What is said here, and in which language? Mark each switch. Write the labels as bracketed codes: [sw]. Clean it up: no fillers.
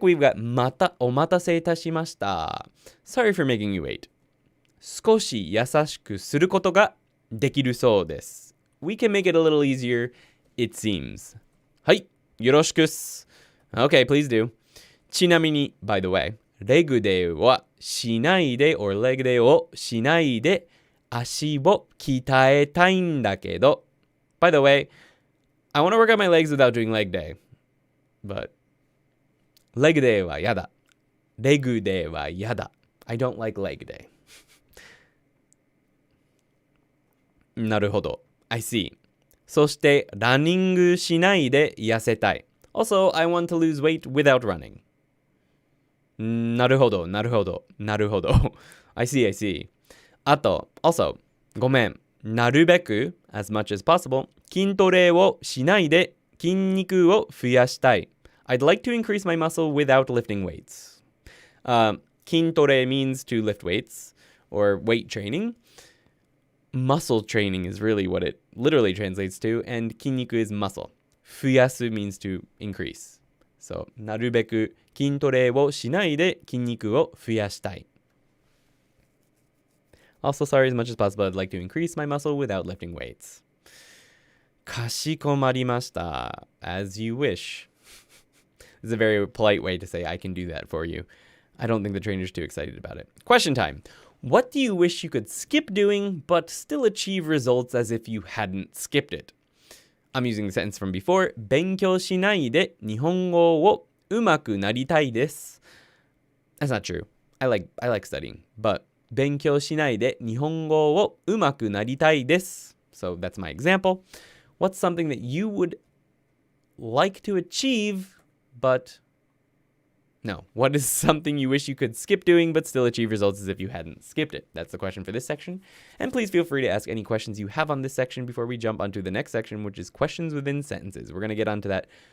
[en] We've got [ja] またお待たせいたしました。 [en] Sorry for making you wait. [ja] 少し優しくすることができるそうです。 [en] We can make it a little easier, it seems. [ja] はい、よろしくっす。 [en] Okay, please do. [ja] ちなみに、 [en] by the way, [ja] レグデーはしないで [en] or [ja] レグデーをしないで足を鍛えたいんだけど [en] By the way, I want to work out my legs without doing leg day. [ja] But レグデーはやだ。レグデーはやだ。 [en] I don't like leg day. [ja] なるほど。 [en] I see. [ja] そして、ランニングしないで痩せたい。 [en] Also, I want to lose weight without running. [ja] なるほど、なるほど、なるほど。 [en] I see, I see. [ja] あと、 [en] also, [ja] ごめん。なるべく、 [en] as much as possible, [ja] 筋トレをしないで筋肉を増やしたい。 [en] I'd like to increase my muscle without lifting weights. 筋トレ means to lift weights or weight training. Muscle training is really what it literally translates to, and 筋肉 is muscle. 増やす means to increase. [ja] So, なるべく筋トレをしないで筋肉を増やしたい。 [en] Also, sorry, as much as possible, I'd like to increase my muscle without lifting weights. [ja] かしこまりました. [en] As you wish. This is a very polite way to say I can do that for you. I don't think the trainer's too excited about it. Question time. What do you wish you could skip doing but still achieve results as if you hadn't skipped it? I'm using the sentence from before. [ja] 勉強しないで日本語を上手くなりたいです。 [en] That's not true. I like studying, but [ja] 勉強しないで日本語を上手くなりたいです。 [en] So that's my example. What's something that you would like to achieve, but no? What is something you wish you could skip doing but still achieve results as if you hadn't skipped it? That's the question for this section. And please feel free to ask any questions you have on this section before we jump onto the next section, which is questions within sentences. We're going to get onto that